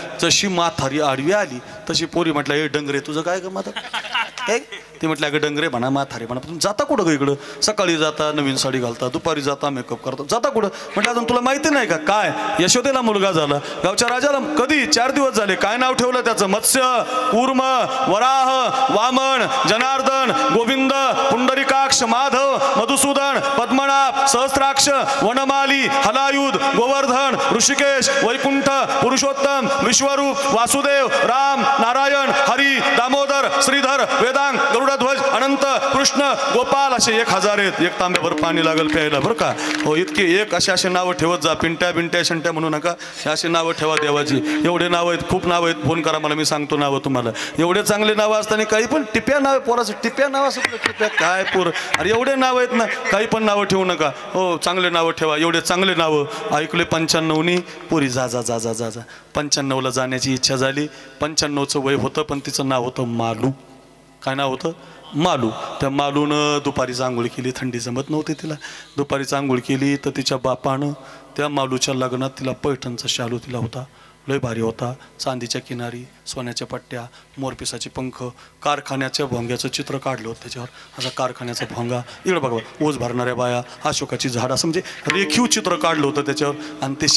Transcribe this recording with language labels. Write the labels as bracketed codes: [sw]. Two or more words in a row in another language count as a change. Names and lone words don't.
[mr] जशी म्हातारी आडवी आली तशी पोरी म्हटलं, हे डंगरे तुझं काय ग माता? ते ते म्हटलं अगं डंगरे म्हणा म्हातारे म्हणा पण जाता कुठं ग इकडं सकाळी जाता नवीन साडी घालता दुपारी जाता मेकअप करता जाता कुठं म्हटलं अजून तुला माहिती नाही का काय यशोदेला मुलगा झाला गावच्या राजाला कधी 4 दिवस झाले काय नाव ठेवलं त्याचं मत्स्य कूर्म वराह वामन जनार्दन गोविंद पुंडरीकाक्ष माधव मधुसूदन पद्मनाभ सहस्राक्ष वनमाली हलायुध गोवर्धन ऋषिकेश वैकुंठ पुरुषोत्तम विश्वरूप वासुदेव राम नारायण हरी दामोदर श्रीधर वेदांग गरुडध्वज अनंत कृष्ण गोपाल असे 1000 आहेत एक तांब्यावर पाणी लागल प्यायला बरं का हो इतके एक असे नावं ठेवत जा पिंट्या बिंट्या शंट्या म्हणू नका अशी नावं ठेवा देवाची एवढे नावं आहेत खूप नावं आहेत फोन करा मला मी सांगतो नावं तुम्हाला एवढे चांगले नावं असताना काही पण टिप्या नाव पोराचं टिप्या नाव असं टिप्या काय पोर अरे एवढे नावं आहेत ना काही पण नावं ठेवू नका हो चांगले नावं ठेवा एवढे चांगले नावं ऐकले 95नी पोरी जा जा जा जा जा जा 95ला जाण्याची इच्छा झाली 95चं वय होतं पण तिचं नाव होतं मालू काय नाव होतं मालू त्या मालूनं दुपारीच आंघोळ केली थंडी जमत नव्हती तिला दुपारीच आंघोळ केली तर तिच्या बापानं त्या मालूच्या लग्नात तिला पैठणचा शालू दिला होता लय भारी होता चांदीच्या किनारी सोन्याच्या पट्ट्या मोरपिसाचे पंख कारखान्याच्या भोंग्याचं चित्र काढलं होतं त्याच्यावर असा कारखान्याचा भोंगा इकडं बघा ओझ भरणाऱ्या बाया अशोकाची झाड असं म्हणजे रेखीव चित्र काढलं होतं त्याच्यावर आणि ते